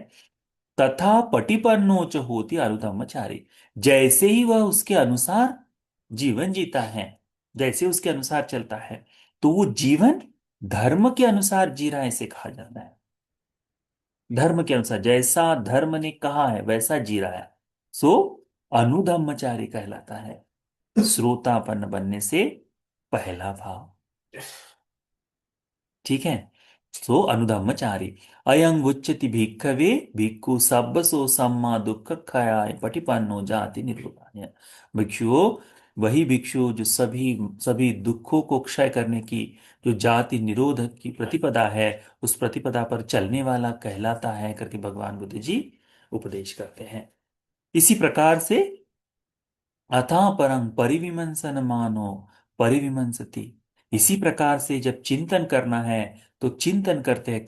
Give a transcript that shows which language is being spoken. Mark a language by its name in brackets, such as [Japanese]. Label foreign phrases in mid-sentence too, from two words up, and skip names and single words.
[Pali] तथा पटिपन्नो च होती आरुधम्मचारी, [Hindi] जैसे ही वह उसके अनुसार जीवन जीता है, जैसे उसके अनुसार चलता है, तो वो जीवन धर्म के अनुसार जी रहा है, इसे कहा जाता है। धर्म के अनुसार, जैसा धर्म ने कहा है वैसा जी रहा है, [Pali] सो अनुधम्मचारी [Hindi] कहलाता है। श्रोतापन्न बनने से पहला भाव, ठीक है। [Pali] सो अनुधम्मचारी, अयं उच्यति भिक्खवे भिक्खु सब्बसो सम्मा दुख खयाय पटिपन्नो जाति निरूपणाय। [Hindi] भिक्षुओं, वही भिक्षु जो सभी सभी दुखों को क्षय करने की जो जाति निरोध की प्रतिपदा है, उस प्रतिपदा पर चलने वाला कहलाता है करके भगवान बुद्ध जी उपदेश करते हैं। इसी प्रकार से [Pali] अथा परं परिविमंसन मानो परिविमंसति, [Hindi] इसी प्रकार से जब चिंतन करना है तो चिंतन करते हैं।